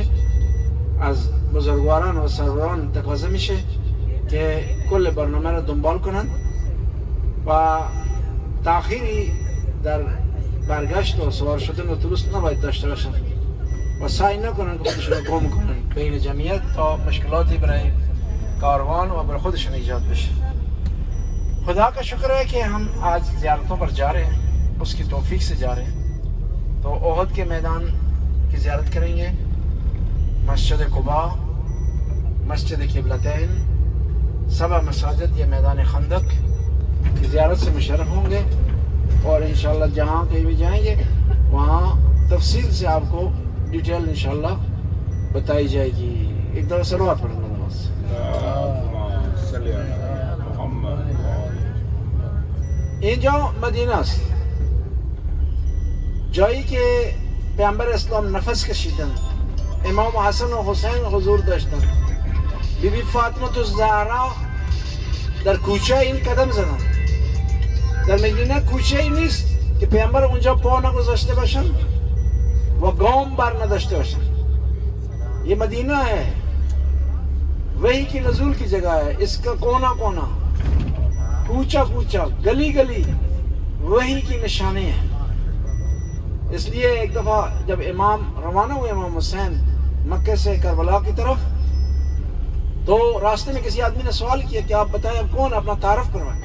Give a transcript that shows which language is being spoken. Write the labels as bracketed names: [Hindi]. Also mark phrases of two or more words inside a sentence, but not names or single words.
[Persian] از بزرگواران و سروران تقاضا میشه که کل برنامه را دنبال کنند و تأخیری در برگشت و سوار شدن اتوبوس نباید داشته باشند و سعی نکنند که خودشون رو گم کنند بین جمعیت تا مشکلاتی برای کاروان و برای خودشون ایجاد بشه. [Urdu] خدا کا شکر ہے کہ ہم آج زیارتوں پر جا رہے ہیں، اس کی توفیق سے جا رہے ہیں. تو احد کے میدان کی زیارت کریں گے، مسجد قبا، مسجد قبلتین، 7 مساجد، یہ میدان خندق کی زیارت سے مشرف ہوں گے اور انشاءاللہ جہاں کہیں بھی جائیں گے وہاں تفصیل سے آپ کو ڈیٹیل انشاءاللہ بتائی جائے گی. ایک دفعہ صلوات پڑھنا نماز. [Persian] اینجا مدینه است، جایی که پیامبر اسلام نفس کشیدن، امام حسن و حسین حضور داشتن، بیبی فاطمه الزهرا در کوچه این قدم زدن. در مدینه کوچه ای نیست که پیامبر اونجا پا نگذاشته باشن و گام بر نداشته باشن. [Urdu] یہ مدینہ ہے، وہی کی نزول کی جگہ ہے. اس کا کونا کونا، کوچا کوچا، گلی گلی وہی کی نشانی ہے. اس لیے ایک دفعہ جب امام روانہ ہوئے امام حسین مکہ سے کربلا کی طرف، تو راستے میں کسی آدمی نے سوال کیا کہ آپ بتائیں اب کون، اپنا تعارف کروائیں.